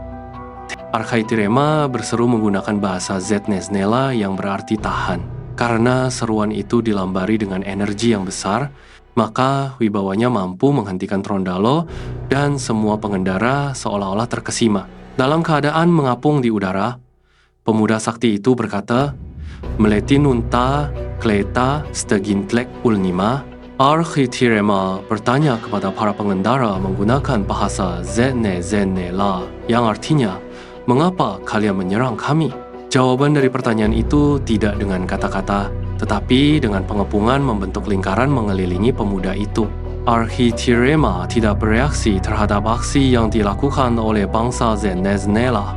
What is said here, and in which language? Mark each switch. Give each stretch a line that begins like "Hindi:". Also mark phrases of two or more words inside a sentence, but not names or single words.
Indonesian: Architirema berseru menggunakan bahasa Zetneznela yang berarti tahan. Karena seruan itu dilambari dengan energi yang besar, maka wibawanya mampu menghentikan Trondalo dan semua pengendara seolah-olah terkesima. Dalam keadaan mengapung di udara, pemuda sakti itu berkata, "Meletinunta kleta stegintlek ulnima." Architirema bertanya kepada para pengendara menggunakan bahasa Zetnezenela yang artinya, "Mengapa kalian menyerang kami?" Jawaban dari pertanyaan itu tidak dengan kata-kata, tetapi dengan pengepungan membentuk lingkaran mengelilingi pemuda itu. Architirema tidak bereaksi terhadap aksi yang dilakukan oleh bangsa Zetneznela.